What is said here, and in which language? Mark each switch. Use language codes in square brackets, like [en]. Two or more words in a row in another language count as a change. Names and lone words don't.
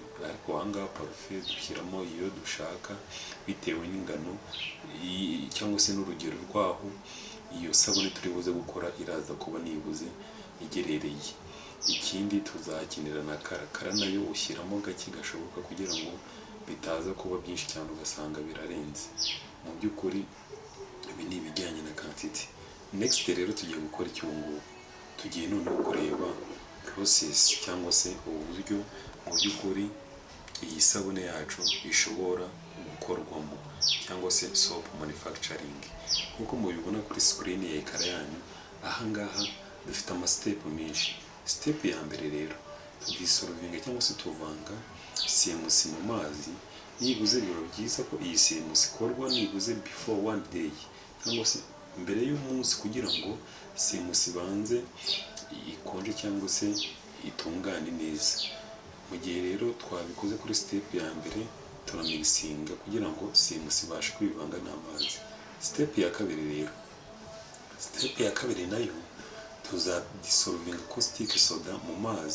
[rw] Ariko ahangaha parfum dushyiramo iyo dushaka bitewe n'ingano cyangwa se n'urugero rwaho iyo sabune turi buze gukora iraza kuba nibuze igerereye. Ikindi tuzakenera na kara nayo ushyiramo gake gashoboka kugira ngo bitaza kuba byinshi cyane ugasanga birarenze. Mu by'ukuri ibi ni ibijyanye na quantity. Next rero tugiye gukora icyungugu. tugiye noneho kureba process cyangwa se uburyo mu by'ukuri iyi sabune yacu ishobora gukorwamo cyangwa se [en] soap manufacturing. [rw] Nk'uko mubibona kuri screen ya ekara yanyu, ahangaha dufite step menshi. Step ya mbere rero, tudisolvinga cyangwa se tuvanga CMC mu mazi. Nibuze biba byiza ko iyi CMC ikorwa nibuze [en] before 1 day [rw] cyangwa se mbere y'umunsi, kugira ngo CMC ibanze ikonje cyangwa se itungane neza. Mu gihe rero twabikoze kuri step ya mbere, turamixinga kugira ngo CMC ibashe kwivanga n'amazi. Step ya kabiri rero, step ya kabiri nayo tuzadisolvinga [en] caustic soda [rw] mu mazi.